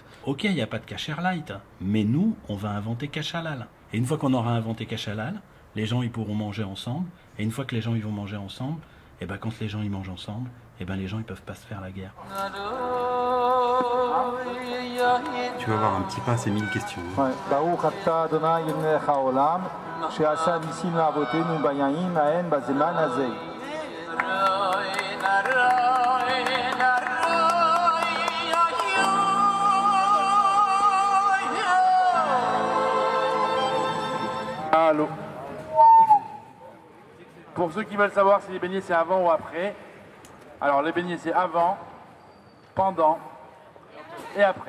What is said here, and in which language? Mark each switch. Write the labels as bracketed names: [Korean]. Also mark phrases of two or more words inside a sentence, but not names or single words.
[French] Ok, il n'y a pas de kasher light, mais nous, on va inventer cash halal. Et une fois qu'on aura inventé cash halal, les gens ils pourront manger ensemble. Et une fois que les gens ils vont manger ensemble, et ben quand les gens ils mangent ensemble, et ben les gens ils peuvent pas se faire la guerre. Tu vas avoir un petit pain, c'est 1000 questions. [Hebrew] ברוך אתה אדוני מלך העולם שעשה ניסים לאבותינו בימים ההם בזמן הזה. [French] Allô. Pour ceux qui veulent savoir si les beignets c'est avant ou après, alors les beignets c'est avant, pendant et après.